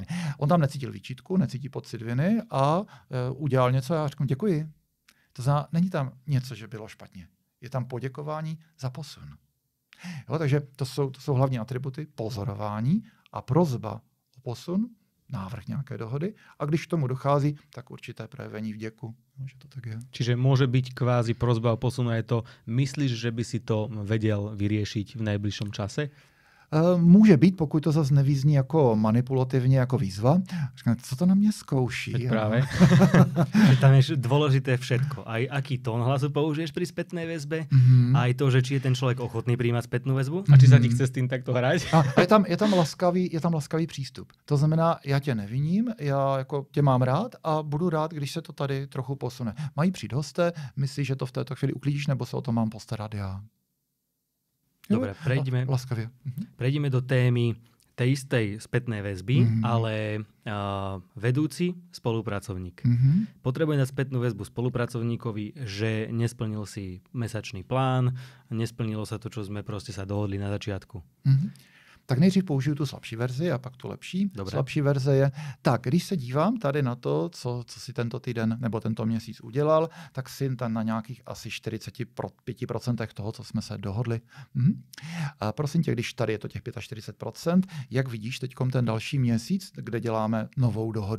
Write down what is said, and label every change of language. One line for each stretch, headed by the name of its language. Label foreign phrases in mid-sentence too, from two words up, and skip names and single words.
Czech: On tam necítil výčitku, necítí pocit viny a udělal něco a já řeknu děkuji. To znamená, není tam něco, že bylo špatně. Je tam poděkování za posun. Jo, takže to jsou hlavní atributy, pozorování a prosba o posun, návrh nějaké dohody a když k tomu dochází, tak určité projevení vděku. Že to tak je.
Slovak: Čiže môže byť kvázi prosba o posunu, je to, myslíš, že by si to vedel vyriešiť v najbližšom čase?
Czech: Může být, pokud to zase nevyzní jako manipulativně, jako výzva. Říkám, co to na mě zkouší?
Slovak: Tak práve. Tam je dôležité všetko. Aj aký tón hlasu použiješ pri spätnej väzbe, aj to, že či je ten človek ochotný prijímať spätnú väzbu. A či sa ti chce s tým takto hrať?
Czech: A je tam laskavý přístup. To znamená, já tě neviním, já jako tě mám rád a budu rád, když se to tady trochu posune. Mají přijít hosté, myslíš, že to v této chvíli uklidíš, nebo se o to mám postarat já?
Slovak: Dobre, prejdeme do témy tej istej spätnej väzby, ale vedúci spolupracovník. Potrebuje dať spätnú väzbu spolupracovníkovi, že nesplnil si mesačný plán, nesplnilo sa to, čo sme proste sa dohodli na začiatku.
Czech: Tak nejdřív použiju tu slabší verzi a pak tu lepší.
Slovak: Dobre.
Czech: Slabší verze je, tak když se dívám tady na to, co si tento týden nebo tento měsíc udělal, tak si tam na nějakých asi 45% toho, co jsme se dohodli. A prosím tě, když tady je to těch 45%, jak vidíš teď ten další měsíc, kde děláme novou dohodu.